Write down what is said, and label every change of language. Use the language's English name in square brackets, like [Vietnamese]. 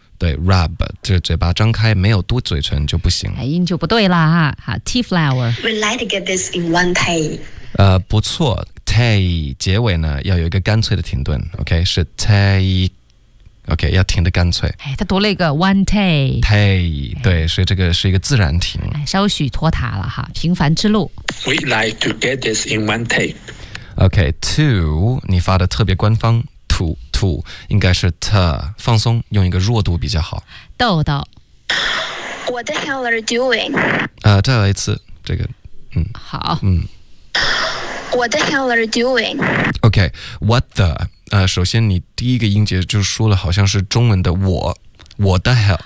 [Chinese] 对 ，rub， 这嘴巴张开，没有多嘴唇就不行，音就不对啦哈。好 ，tea flower。 [English] We like to get this in one take。 [Chinese] 不错 ，take 结尾呢要有一个干脆的停顿 ，OK， 是 take，OK，、okay, 要停的干脆。哎，他读了一个 [English] one take。 [Chinese] take， 对，所以这个是一个自然停。稍许拖沓了哈，平凡之路。 [English] We like to get this in one take。 [Chinese] OK， two， 你发的特别官方 ，two。应该是 t， 放松，用一个弱度比较好。豆豆 [English] ，What the hell are you doing？ [Chinese] 再来一次，这个，好， [English] What the hell are you doing？OK，What、okay, the？ [Chinese] 首先你第一个音节就说了，好像是中文的我 ， [English] What the hell？